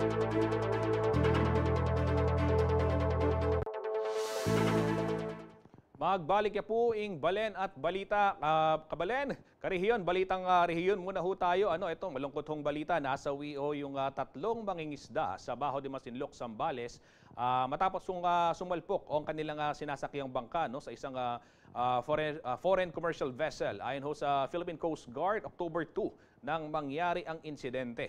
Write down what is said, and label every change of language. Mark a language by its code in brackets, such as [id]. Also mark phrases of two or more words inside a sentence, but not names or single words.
[pam] Magbalik ya po ing Balen at balita. Kabalen, karehiyon, [tl] balitang rehiyon muna ho tayo. Ito, malungkot hong balita. Nasawi yung tatlong mangingisda sa Baho de Masinloc, Zambales. Matapos sumalpok ang kanilang sinasakyang bangka sa isang foreign commercial vessel. Ayon ho sa Philippine Coast Guard, October 2 nang mangyari ang insidente.